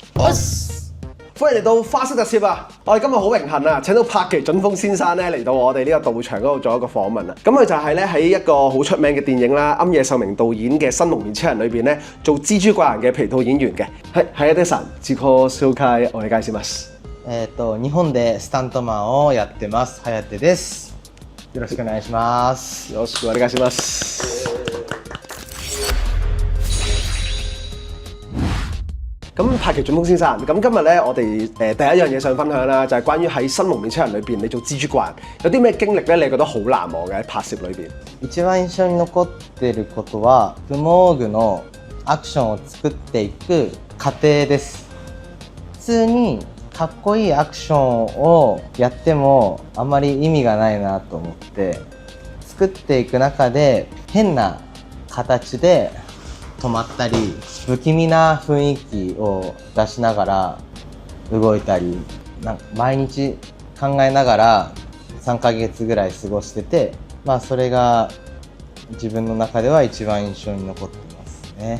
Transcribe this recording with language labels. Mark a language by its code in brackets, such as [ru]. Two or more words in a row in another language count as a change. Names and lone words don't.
[yue] 歡迎嚟到花式特攝啊！我哋今日好榮幸啊，請到柏崎隼豐先生咧嚟到我哋呢個道場嗰度做一個訪問啊！咁佢就係咧喺一個好出名嘅電影啦，庵野秀明導演嘅《新幪面超人》裏邊咧做蜘蛛怪人嘅皮套演員嘅。 [ja] 係 des さん、自己紹介お願いします。日本でスタントマンをやってます、颯です。よろしくお願いします。よろしくお願いします。 [yue] 咁柏崎隼豐先生，咁今日咧我哋第一樣嘢想分享啦，就係關於喺《新幪面超人》裏邊你做蜘蛛怪人，有啲咩經歷咧？你覺得好難忘嘅喺拍攝裏邊？ [ja] 一番印象に残っていることは、スモーグのアクションを作っていく過程です。普通にかっこいいアクションをやってもあまり意味がないなと思って、作っていく中で変な形で止まったり不気味な雰囲気を出しながら動いたり、毎日考えながら3ヶ月ぐらい過ごしてて、それが自分の中では一番印象に残ってますね。